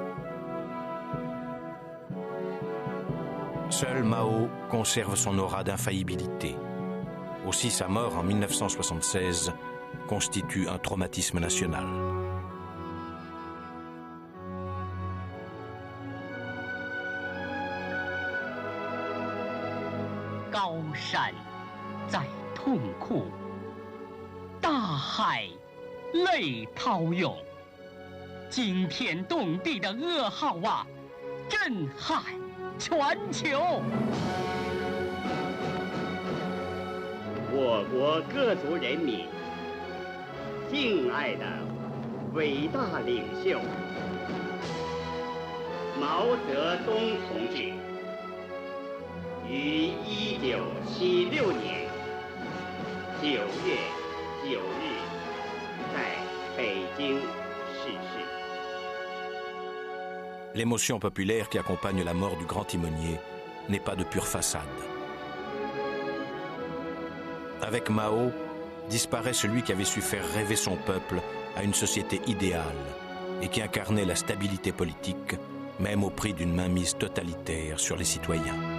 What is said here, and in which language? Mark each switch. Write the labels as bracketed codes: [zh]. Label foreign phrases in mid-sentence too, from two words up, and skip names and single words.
[fr] Seul Mao conserve son aura d'infaillibilité. Aussi sa mort en 1976 constitue un traumatisme national. [zh] Gaoshan 在痛哭，大海泪涛涌，惊天动地的噩耗啊，震撼全球。我国各族人民敬爱的伟大领袖毛泽东同志，于1976年9月9日在北京逝世。 [fr] L'émotion populaire qui accompagne la mort du grand timonier n'est pas de pure façade. Avec Mao, disparaît celui qui avait su faire rêver son peuple à une société idéale et qui incarnait la stabilité politique, même au prix d'une mainmise totalitaire sur les citoyens.